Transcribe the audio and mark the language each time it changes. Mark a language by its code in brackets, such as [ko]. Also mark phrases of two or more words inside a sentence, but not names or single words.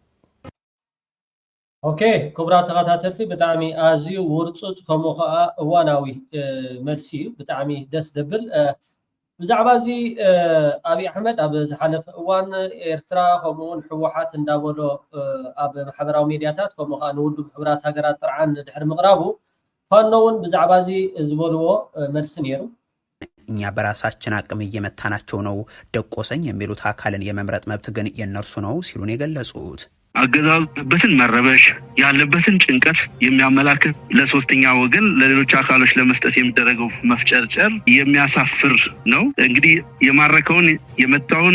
[ti] ኦኬ ክቡራት ተኸታተልቲ ብጣዕሚ ኣዝዩ ውርፁፅ ከምኡ ከዓ እዋናዊ መልሲ እዩ ብጣዕሚ ደስ ደብል ብዛዕባ እዚ ኣብይ ኣሕመድ ኣብ ዝሓለፈ እዋን ኤርትራ ከምኡውን ሕወሓት እንዳበሎ ኣብ ማሕበራዊ ሚድያታት ከምኡ ከዓ ንውድብ ሕብራት ሃገራት ጥርዓን ድሕሪ ምቕራቡ ፋኖ እውን ብዛዕባ እዚ ዝበልዎ መልሲ ነይሩ [am] እኛ በራሳችን አቅም እየመታናቸው ነው ደቆሰኝ የሚሉት አካልን የመምረጥ መብት ግን የነርሱ ነው ሲሉን የገለጹት አገዛዙ በትን መረበሽ ያለበትን ጭንቀት የሚያመላክት ለሶስተኛ ወገን ለሌሎች አካሎች ለመስጠት የሚደረገው መፍጨርጨር የሚያሳፍር ነው እንግዲህ የማረከውን የመጣውን